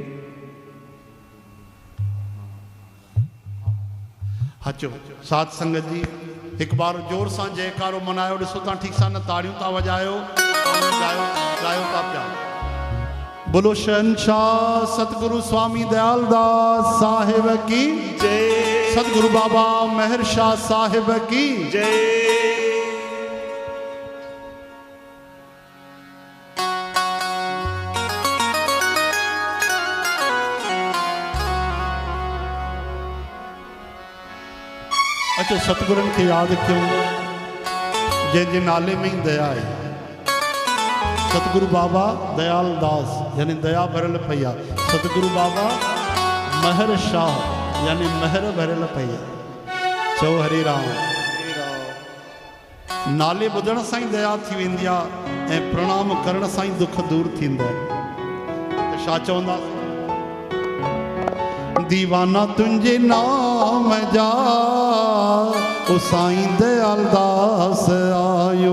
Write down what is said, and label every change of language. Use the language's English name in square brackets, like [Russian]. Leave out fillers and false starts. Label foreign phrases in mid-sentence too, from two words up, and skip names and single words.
[Sindhi] हचो साथ संगत जी एक बार जोर सां जयकारो मनायो। ॾिसो तव्हां ठीक सां न ताड़ियूं था वॼायो, ॻायो था पिया। [Hindi] बोलो शहंशाह सतगुरु स्वामी दयाल दास साहिब की जय। सतगुरु बाबा मेहर शाह साहिब की जय। [Sindhi] अचो सतगुरनि खे यादि कयूं जंहिंजे नाले में ही दया है। सतगुरु बाबा दयाल दास यानी दया भरल पई आहे। सतगुरु बाबा महर शाह यानी महर भरल पई आहे। चओ हरे राम। नाले ॿुधण सां ई दया थी वेंदी आहे ऐं प्रणाम करण सां ई दुख दूर थींदा आहिनि। त छा चवंदा? दीवाना तुंहिंजे नाम जा ओ साईं दयाल दास आयो।